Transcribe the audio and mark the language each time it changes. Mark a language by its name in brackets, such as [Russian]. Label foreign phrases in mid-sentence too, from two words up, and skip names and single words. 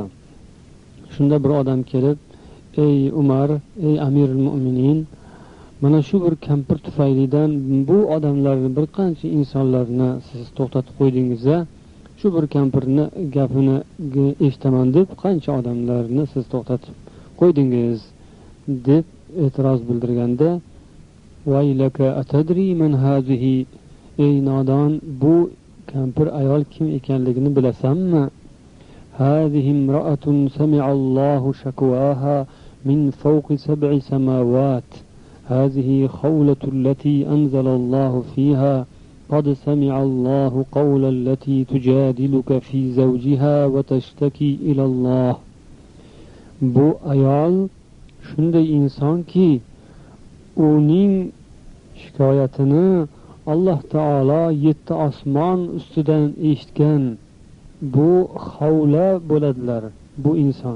[Uzbek] Shunda bir odam kelib: "Ey Umar, ey Amirul Mu'minin, mana shu bir kampir tufaylidan bu odamlarni bir qancha insonlarni siz to'xtatib qo'ydingiz, shu bir kampirni gapini eshitaman deb qancha odamlarni siz to'xtatib qo'ydingiz deb e'tiroz bildirganda, [Arabic] ويلك أتدري من هذه, [Uzbek] ey nodon, bu kampir ayol kim ekanligini bilasanmi? [Arabic] هذه امرأة سمع الله شكواها من فوق سبع سماوات, هذه خولة التي أنزل الله فيها قد سمع الله قول التي تجادلك في زوجها وتشتكي إلى الله. [Uzbek] Bu ayol shunday insonki, uning shikoyatini Alloh taolo 7 osmon ustidan eshitgan. Bu xavla bo'ladilar, bu inson.